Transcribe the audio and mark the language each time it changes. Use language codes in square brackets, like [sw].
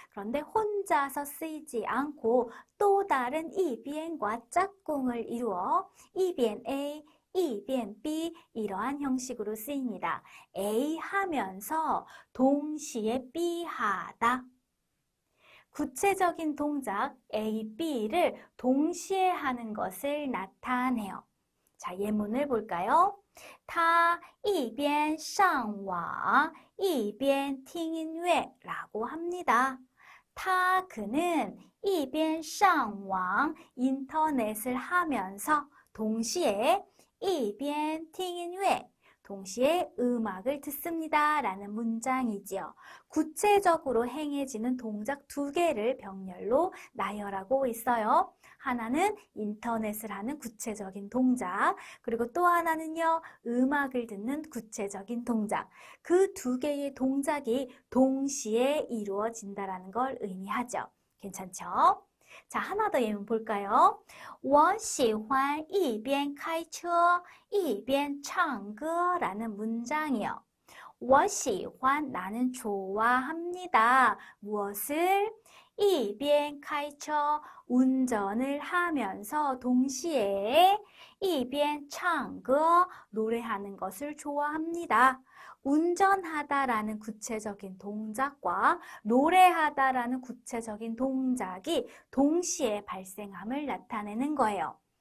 [ko] 그런데 혼자서 쓰이지 않고 또 다른 이 비엔과 짝꿍을 이루어 이 비엔 A, 이 비엔 B 이러한 형식으로 쓰입니다. A 하면서 동시에 B 하다. 구체적인 동작 A, B를 동시에 하는 것을 나타내요. 자, 예문을 볼까요? [zh] 他一边上网一边听音乐 [ko] 라고 합니다. 그는 [zh] 一边上网 [ko] 인터넷을 하면서 동시에 [zh] 一边听音乐 [ko] 동시에 음악을 듣습니다. 라는 문장이지요. 구체적으로 행해지는 동작 두 개를 병렬로 나열하고 있어요. 하나는 인터넷을 하는 구체적인 동작, 그리고 또 하나는요, 음악을 듣는 구체적인 동작. 그 두 개의 동작이 동시에 이루어진다는 걸 의미하죠. 괜찮죠? 자, 하나 더 예문 볼까요? [zh] 我喜欢一边开车一边唱歌 [ko] 라는 문장이요. [zh] 我喜欢 [ko] 나는 좋아합니다. 무엇을? [zh] 一边开车 [ko] 운전을 하면서 동시에 [zh] 一边唱歌 [ko] 노래하는 것을 좋아합니다. 운전하다라는 구체적인 동작과 노래하다라는 구체적인 동작이 동시에 발생함을 나타내는 거예요.